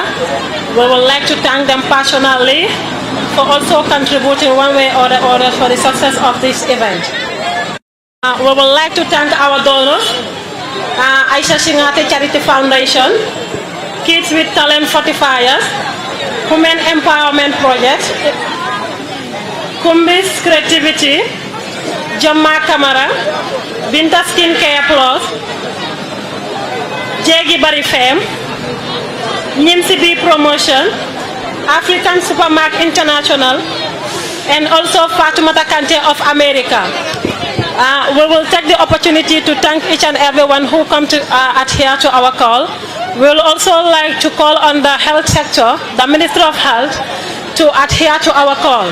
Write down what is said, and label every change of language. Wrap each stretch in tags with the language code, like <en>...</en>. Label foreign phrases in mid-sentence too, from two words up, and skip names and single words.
<en>We would like to thank them personally for also contributing one way or the other for the success of this event. We would like to thank our donors, Aisha Singate Charity Foundation, Kids with Talent Fortifiers, Women Empowerment Project, Kumbis Creativity, Jomma Kamara, Binta Skincare Plus, Jegi Bari Femme, NIMCB Promotion, African Supermarket International, and also Fatumata Kante of America. We will take the opportunity to thank each and everyone who come to adhere to our call. We will also like to call on the health sector, the Minister of Health, to adhere to our call.</en>